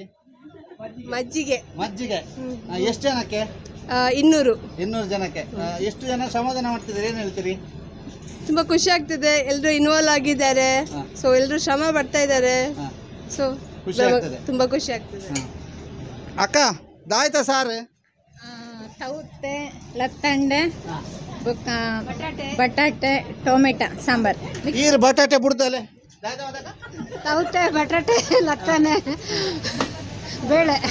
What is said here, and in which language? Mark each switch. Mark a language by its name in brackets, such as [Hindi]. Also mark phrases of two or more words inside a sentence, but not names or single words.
[Kannada] ಮಜ್ಜಿಗೆ. ಎಷ್ಟು ಜನಕ್ಕೆ? 200 ಜನಕ್ಕೆ. ಎಷ್ಟು ಜನ ಶ್ರಮದಾನ ಮಾಡ್ತಿದ್ದೀರಿ? ಏನು ಹೇಳ್ತೀರಿ? ತುಂಬಾ ಖುಷಿ ಆಗ್ತಿದೆ, ಎಲ್ಲರೂ ಇನ್ವಾಲ್ವ್ ಆಗಿದ್ದಾರೆ. ಸೊ ಎಲ್ಲರೂ ಶ್ರಮ ಪಡ್ತಾ ಇದ್ದಾರೆ. ಸೊ ತುಂಬಾ ಖುಷಿ ಆಗ್ತಿದೆ. [Tulu] ಅಕ್ಕ ದಾಯ್ತಾ ಸಾರು? ಸೌತೆ ಲತ್ತಂಡೆ ಬಟಾಟೆ ಟೊಮೆಟೊ ಸಾಂಬಾರ್ ಈರು ಬಟಾಟೆ ಬಿಡ್ತಲೆ ಸೌತೆ ಬಟಾಟೆ ಲತ್ತನೆ ಬೇಳೆ